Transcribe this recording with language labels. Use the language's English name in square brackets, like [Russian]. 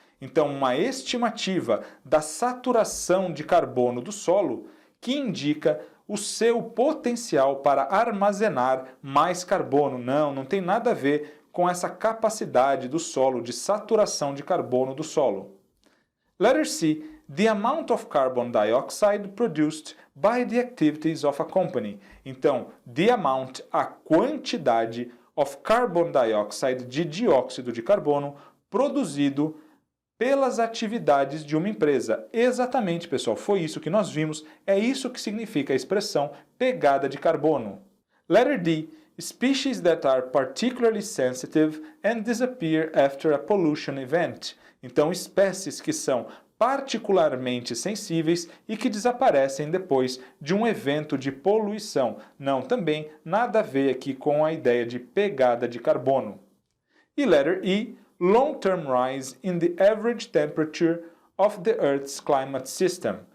[Portuguese] Então, uma estimativa da saturação de carbono do solo que indica o seu potencial para armazenar mais carbono. Não tem nada a ver com essa capacidade do solo de saturação de carbono do solo. [English] Letter C, the amount of carbon dioxide produced by the activities of a company. [Portuguese] Então, [English] the amount, [Portuguese] a quantidade [English] of carbon dioxide, [Portuguese] de dióxido de carbono, produzido pelas atividades de uma empresa. Exatamente, pessoal, foi isso que nós vimos, é isso que significa a expressão pegada de carbono. [English] Letter D. Species that are particularly sensitive and disappear after a pollution event. [Portuguese] Então, espécies que são particularmente sensíveis e que desaparecem depois de um evento de poluição. Não, também nada a ver aqui com a ideia de pegada de carbono. E [English] letter E. Long-term rise in the average temperature of the Earth's climate system.